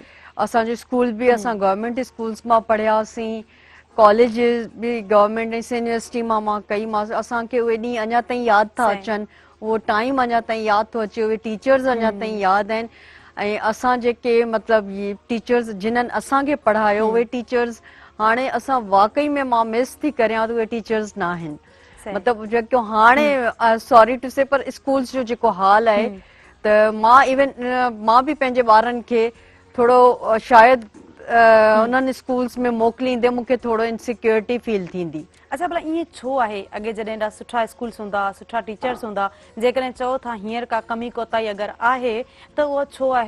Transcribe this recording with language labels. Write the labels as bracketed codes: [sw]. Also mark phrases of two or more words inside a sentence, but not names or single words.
[sd] असांजो स्कूल बि असां [en] government schools [sd] मां पढ़ियासीं, कॉलेजिस बि [en] government university [sd] मां कई मां, असांखे उहे ॾींहं अञा ताईं यादि था सही, अचनि, उहो टाइम अञा ताईं यादि थो अचे, उहे टीचर्स अञा ताईं यादि आहिनि, ऐं असां जेके मतिलबु इहे टीचर्स जिन्हनि असांखे पढ़ायो, उहे टीचर्स हाणे असां वाकई में मां मिस थी करियां, त उहे टीचर्स न आहिनि। सही, मतिलबु जेको हाणे [en] sorry to say, [sd] पर स्कूल्स जो जेको हाल आहे, त मां इवन मां बि पंहिंजे ॿारनि खे थोरो शायदि उन्हनि स्कूल्स में मोकिलींदे मूंखे थोरो [en] insecurity feel [sd] थींदी। अच्छा, भला ईअं छो आहे? अॻे जॾहिं एॾा सुठा स्कूल्स हूंदा, सुठा टीचर्स हूंदा, जेकॾहिं चओ था हींअर का कमी कोताही अगरि आहे त उहो छो आहे?